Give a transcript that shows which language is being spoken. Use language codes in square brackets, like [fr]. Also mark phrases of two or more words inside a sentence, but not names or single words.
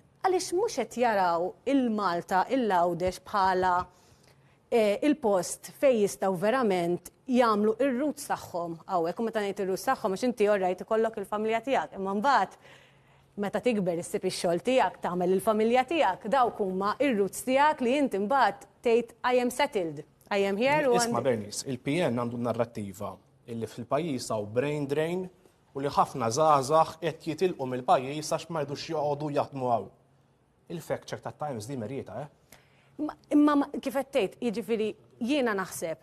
[mt] Għaliex mhux qed jaraw il-Malta il-Għawdex bħala il-post fejn jistgħu verament jagħmlu ir-roots tagħhom hawnhekk u meta ngħid ir-roots tagħhom għax inti orrajt ikollok il-familja tiegħek, imma mbagħad meta tikber issib ix-xogħol tiegħek tagħmel il-familja tiegħek dawk huma ir-roots tiegħek li inti mbagħad tgħid [en] I am settled, I am here [mt] u Isma' Bernice, il-PN għandu narrattiva illi fil-pajjiż hawn [en] brain drain [mt] u li ħafna żgħażagħ qed jitilqu mill-pajjiż għax ma jridux joqogħdu jaħdmu hawn. Il- [en] fact check [mt] ta' Times di merjeta, Imma kif qed tgħid, jiġifieri jiena naħseb li